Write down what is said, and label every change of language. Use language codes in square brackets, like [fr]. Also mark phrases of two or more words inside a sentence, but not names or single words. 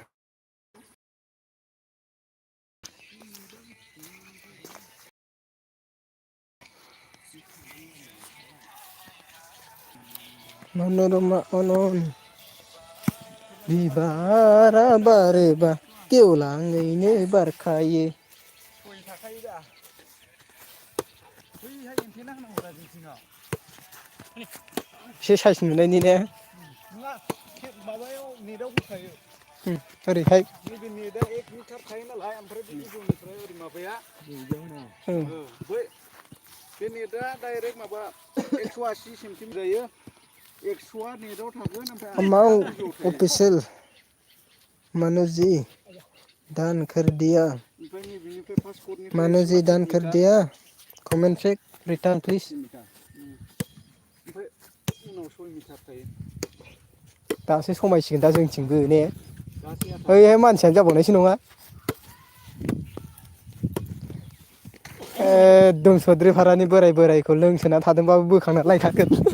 [brx] मनोरमा अनन बिबारा बारोबा गेवलाङैनो बारखायो एसे साइज नुनायनि ने माबायाव नेटआव होखायो ओरैहाय नैबे नेटआ 1 मिटार थायो नालाय ओमफ्राय बे गोजौनिफ्राय ओरै माबाया बे नेटआ डाइरेक्ट माबा 180 सेन्टिमिटार जायो 100आ नेटआव थागोन ओमफ्राय 80आ गोजौआव थायो [hi] ऑफिशियल मनु जी दान कर दिया [brx] ओमफ्राय नैबेनिफ्राय फार्स्ट कर्डनिफ्राय [hi] मनु जी दान कर दिया [en] comment check return please [brx] ओमफ्राय उनाव 6 मिटार थायो दासो समायसिगोन दा जोंथिंबो ने ओइहाय मानसियानो जाबावनायसो नङा एकदम सद्रि भारानि बोरायखौ लोंसोना थादोंबाबो बोखांना लायखागोन